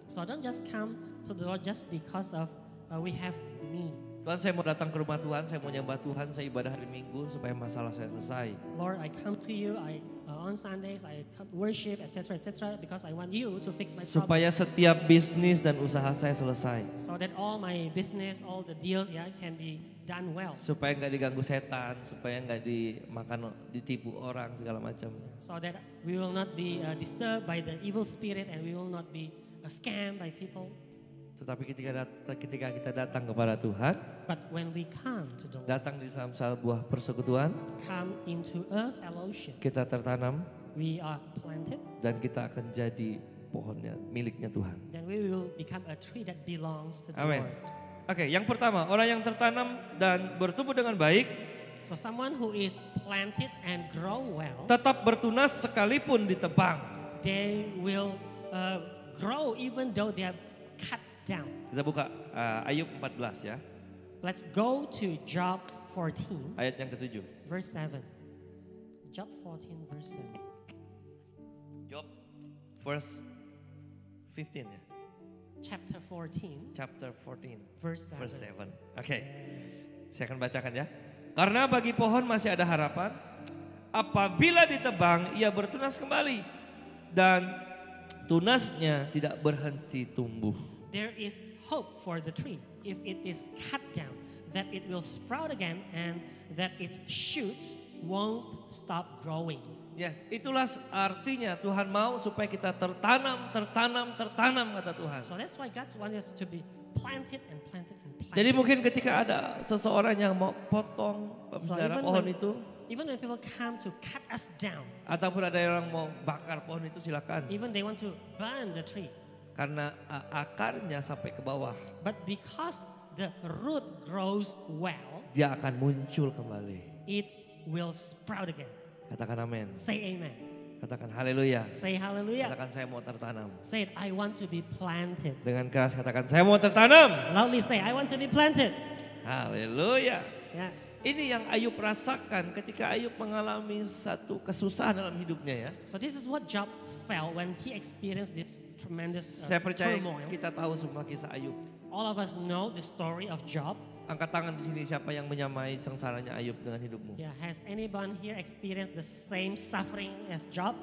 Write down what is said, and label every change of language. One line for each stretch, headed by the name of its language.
English: So don't just come to the Lord just because of we have need.
Indonesian: Tuhan, saya mau datang ke rumah Tuhan, saya mau nyembah Tuhan, saya ibadah hari Minggu supaya masalah saya selesai.
English: Lord, I come to you. On Sundays I come worship, etc., because I want you to fix my problem.
Indonesian: Supaya setiap bisnis dan usaha saya selesai.
English: So that all my business, all the deals, can be done well.
Indonesian: Supaya nggak diganggu setan, supaya nggak ditipu orang segala macam.
English: So that we will not be disturbed by the evil spirit and we will not be scammed by people.
Indonesian: Tetapi ketika kita datang kepada Tuhan,
English: but when we come to the Lord,
Indonesian: datang di dalam sebuah persekutuan,
English: come into a fellowship,
Indonesian: kita tertanam,
English: we are planted,
Indonesian: dan kita akan jadi pohonnya, miliknya Tuhan.
English: then we will become a tree that belongs to the
Indonesian: Amin.
English: Lord.
Indonesian: Oke, yang pertama, orang yang tertanam dan bertumbuh dengan baik,
English: So someone who is planted and grow well,
Indonesian: tetap bertunas sekalipun ditebang.
English: they will grow even though they are cut down.
Indonesian: Kita buka Ayub 14 ya,
English: Let's go to Job 14,
Indonesian: ayat yang ke-7.
English: verse 7. Job 14, verse 7. Job verse 15 ya. Chapter 14, Chapter 14 verse 7. verse 7.
Indonesian: Oke. Saya akan bacakan ya. Karena bagi pohon masih ada harapan, apabila ditebang ia bertunas kembali dan tunasnya tidak berhenti tumbuh.
English: There is hope for the tree if it is cut down, that it will sprout again and that its shoots won't stop growing.
Indonesian: Yes, itulah artinya Tuhan mau supaya kita tertanam kata Tuhan.
English: So that's why God wants us to be planted and planted and planted.
Indonesian: Jadi mungkin ketika ada seseorang yang mau potong pembesar pohon itu,
English: even when people come to cut us down,
Indonesian: ataupun ada yang mau bakar pohon itu silakan.
English: even they want to burn the tree,
Indonesian: Karena akarnya sampai ke bawah,
English: but because the root grows well,
Indonesian: dia akan muncul kembali.
English: it will sprout again.
Indonesian: Katakan amin.
English: Say amen.
Indonesian: Katakan haleluya.
English: Say hallelujah.
Indonesian: Katakan saya mau tertanam.
English: Say it, I want to be planted.
Indonesian: Dengan keras katakan saya mau tertanam.
English: Loudly say, I want to be planted.
Indonesian: Haleluya.
English: Yeah.
Indonesian: Ini yang Ayub rasakan ketika Ayub mengalami satu kesusahan dalam hidupnya ya.
English: So this is what Job felt when he experienced this tremendous
Indonesian: Saya percaya
English: turmoil.
Indonesian: kita tahu semua kisah Ayub.
English: All of us know the story of Job.
Indonesian: Angkat tangan di sini siapa yang menyamai sengsaranya Ayub dengan hidupmu.
English: Yeah, has anyone here experienced the same suffering as Job?